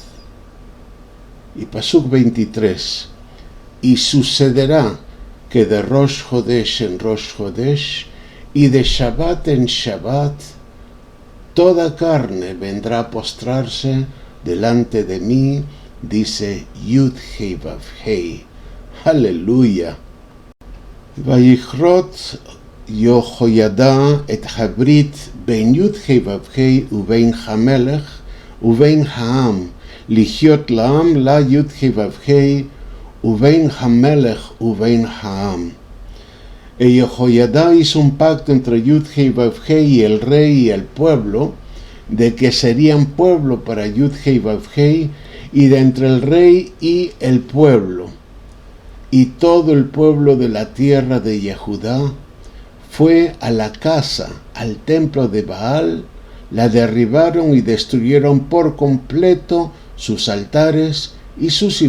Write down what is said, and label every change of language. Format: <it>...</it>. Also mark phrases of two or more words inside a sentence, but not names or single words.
<es>Y Pasuk 23, y sucederá que de Rosh Hodesh en Rosh Hodesh, y de Shabbat en Shabbat, toda carne vendrá a postrarse delante de mí, dice Yud-Hei Vav-Hei. Aleluya.</es> <he>ויכרת יהוידע את הברית בין יהוה ובין המלך ובין העם להיות לעם ליהוה ובין המלך ובין העם.</he> <es>Yehoyada hizo un pacto entre Yud-Hei Vav-Hei y el rey y el pueblo, de que serían pueblo para Yud-Hei Vav-Hei, y de entre el rey y el pueblo. Y todo el pueblo de la tierra de Yehudá fue a la casa, al templo de Baal, la derribaron y destruyeron por completo sus altares y sus</es>